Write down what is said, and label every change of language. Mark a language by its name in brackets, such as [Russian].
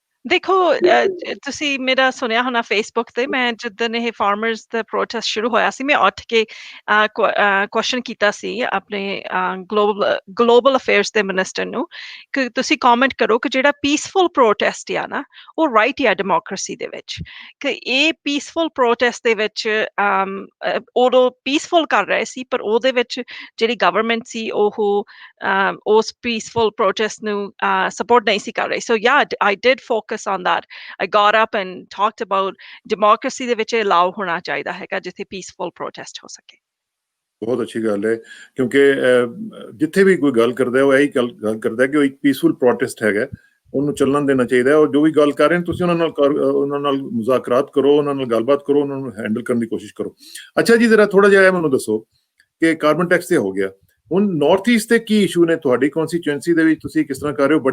[Punjabi] ਦੇਖੋ ਤੁਸੀਂ ਮੇਰਾ ਸੁਣਿਆ ਹੋਣਾ ਫੇਸਬੁੱਕ ਤੇ, ਮੈਂ ਜਿੱਦਣ ਇਹ ਫਾਰਮਰਸ ਦਾ ਪ੍ਰੋਟੈਸਟ ਸ਼ੁਰੂ ਹੋਇਆ ਸੀ, ਮੈਂ ਉੱਠ ਕੇ ਕੁਐਸਚਨ ਕੀਤਾ ਸੀ ਆਪਣੇ ਗਲੋਬਲ ਅਫੇਅਰਸ ਦੇ ਮਿਨਿਸਟਰ ਨੂੰ ਕਿ ਤੁਸੀਂ ਕਮੈਂਟ ਕਰੋ ਕਿ ਜਿਹੜਾ ਪੀਸਫੁਲ ਪ੍ਰੋਟੈਸਟ ਆ ਨਾ, ਉਹ ਰਾਈਟ ਆ ਡੈਮੋਕ੍ਰੇਸੀ ਦੇ ਵਿੱਚ, ਕਿ ਇਹ ਪੀਸਫੁਲ ਪ੍ਰੋਟੈਸਟ ਦੇ ਵਿੱਚ ਉਦੋਂ ਪੀਸਫੁਲ ਕਰ ਰਹੇ ਸੀ, ਪਰ ਉਹਦੇ ਵਿੱਚ ਜਿਹੜੀ ਗਵਰਨਮੈਂਟ ਸੀ ਉਹ ਉਸ ਪੀਸਫੁਲ ਪ੍ਰੋਟੈਸਟ ਨੂੰ ਸਪੋਰਟ ਨਹੀਂ ਸੀ ਕਰ ਰਹੀ। [English] So yeah I did focus on that। I got up and talked about democracy [Punjabi] ਦੇ ਵਿੱਚ [English] allow [Punjabi] ਹੋਣਾ ਚਾਹੀਦਾ ਹੈਗਾ ਜਿੱਥੇ [English] peaceful protest [Punjabi] ਹੋ ਸਕੇ। ਬਹੁਤ ਅੱਛੀ ਗੱਲ ਹੈ, ਕਿਉਂਕਿ ਜਿੱਥੇ ਵੀ ਕੋਈ ਗੱਲ ਕਰਦਾ ਉਹ ਇਹੀ ਗੱਲ ਕਰਦਾ ਕਿ ਉਹ ਇੱਕ ਪੀਸਫੁਲ ਪ੍ਰੋਟੈਸਟ ਹੈਗਾ, ਉਹਨੂੰ ਚੱਲਣ ਦੇਣਾ ਚਾਹੀਦਾ ਹੈ। ਔਰ ਜੋ ਵੀ ਗੱਲ ਕਰ ਰਹੇ ਨੇ ਤੁਸੀਂ ਉਹਨਾਂ ਨਾਲ ਮੁਜ਼ਾਕਰਾਤ ਕਰੋ, ਉਹਨਾਂ ਨਾਲ ਗੱਲਬਾਤ ਕਰੋ, ਉਹਨਾਂ ਨੂੰ ਹੈਂਡਲ ਕਰਨ ਦੀ ਕੋਸ਼ਿਸ਼ ਕਰੋ। ਅੱਛਾ ਜੀ, ਜ਼ਰਾ ਥੋੜਾ ਜਿਹਾ ਮੈਨੂੰ ਦੱਸੋ ਕਿ ਕਾਰਬਨ ਟੈਕਸ ਤੇ ਹੋ ਗਿਆ, ਹੁਣ ਨਾਰਥ ਈਸਟ ਤੇ ਕੀ ਇਸ਼ੂ ਨੇ ਤੁਹਾਡੀ ਕਨਸਟੀਚੁਐਂਸੀ ਦੇ ਵਿੱਚ, ਤੁਸੀਂ ਕਿਸ ਤਰ੍ਹਾਂ ਕਰ ਰਹੇ ਹੋ?